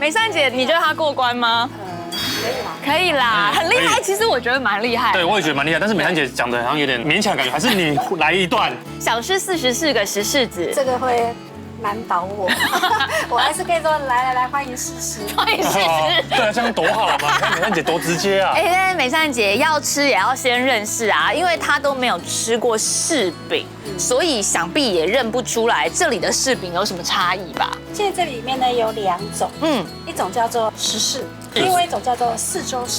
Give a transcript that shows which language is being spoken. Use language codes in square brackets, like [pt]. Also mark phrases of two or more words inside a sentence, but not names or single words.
[zh] 美善姐，你覺得她過關嗎？可以啦，很厲害。其實我覺得蠻厲害。對，我也覺得蠻厲害。但是美善姐講的好像有點勉強感覺，還是你來一段。想吃 44個石柿子，這個會難倒我。我還是可以說來，歡迎試試。歡迎試試。對啊，這樣多好嘛！ 你看美善姐多直接啊。但是美善姐要吃也要先認識啊，因為她都沒有吃過柿餅，所以想必也認不出來這裡的柿餅有什麼差異吧？現在這裡面呢有2種，一種叫做石柿。另外一種叫做四州柿。